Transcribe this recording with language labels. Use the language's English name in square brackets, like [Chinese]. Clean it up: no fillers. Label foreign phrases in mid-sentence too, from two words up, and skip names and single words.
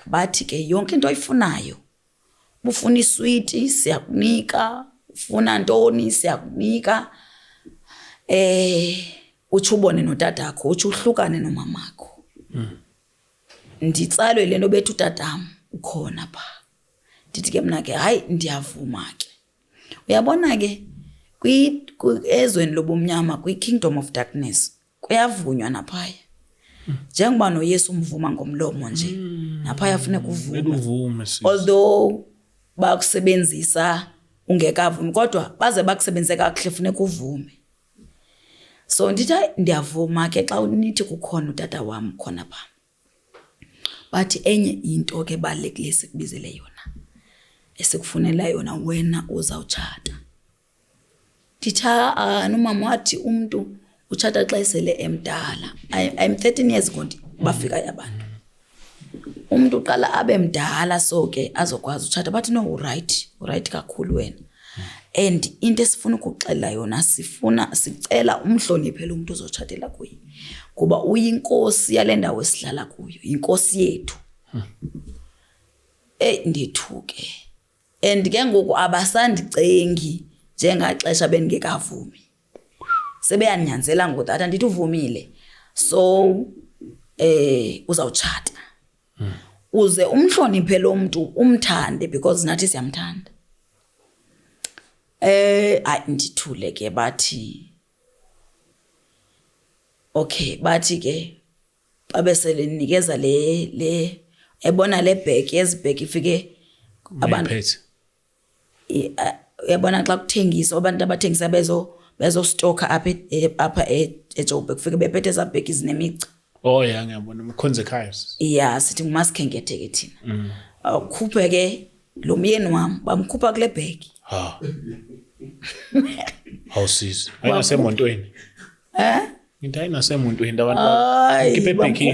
[Xhosa] Bathi ke yonke into oyifunayo ufuna iswiti siyakunika ufuna ntoni siyakunika uthi ubone notatakho uthi uhlukane nomamakho. Nditsalwe lento bethu utatam ukhona pha ndithi ke mna ke hayi ndiyavuma ke. Uyabona ke ezweni lobumnyama kwi- [English] kingdom of darkness [Xhosa] kuyavunywa naphaya. Njengoba noYesu umvuma ngomlomo nje naphaya funeka uvume. Although bakusebenzisa ungekavumi kodwa baze bakusebenzise kakuhle funeka uvume. So ndithi ndiyavuma ke xa unithi kukhona utata wami khona pha. Bathi enye into ke balekile sikubizele yona esikufunela yona wena uzawutshata. Nditha nomama wathi umuntu utshata xa esele emdala. [English] I'm 13 years [Xhosa] konke bafika abantu. Umuntu uqala abe mdala so ke azokwazi utshata bathi no right kakhulu wena. And into esifuna ukuxela yona sicela umhloniphele umuntu ozotshatela kuye. Kuba uyinkosi yale ndawo esihlala kuyo, inkosi yethu. Ndithuke. And ke ngoku abasandicengi njengaxesha bengekavumi. Sebeyanyanzela ngodata ndithi uvumile. So uzawutshata. Uze umhloniphele umuntu umthande because nathi siyamthanda. Ndithule ke bathi okay bathi ke babesele nikeza le ebona le bag yezibheki ifike abantu yabona xa kuthengisa abantu abathengisa bezo stock apha eJoburg kufike bephethe zabheki zinemigca. [Zulu] Yeah ngiyabona umkhonze ekhaya. [Xhosa] Yeah sithi ngumasikhenkethe ke thina. Ukhuphe ke lo myeni wami bamkhupha kule bag. Awusizi. Ayinasemontweni. Into ayinasemontweni abantu bakhiphe ebhekini.